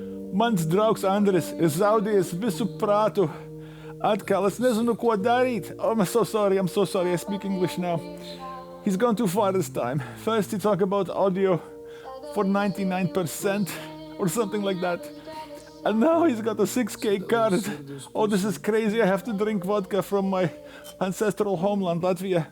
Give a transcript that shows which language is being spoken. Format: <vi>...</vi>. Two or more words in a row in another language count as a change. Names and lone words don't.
<lv>Mans draugs Andris ir zaudējis visu prātu. Atkal es nezinu, ko darīt.</lv> <en>Oh, I'm so sorry, I speak English now. He's gone too far this time. First he talked about audio for 99% or something like that. And now he's got a 6K card. Oh, this is crazy. I have to drink vodka from my ancestral homeland, Latvia.</en>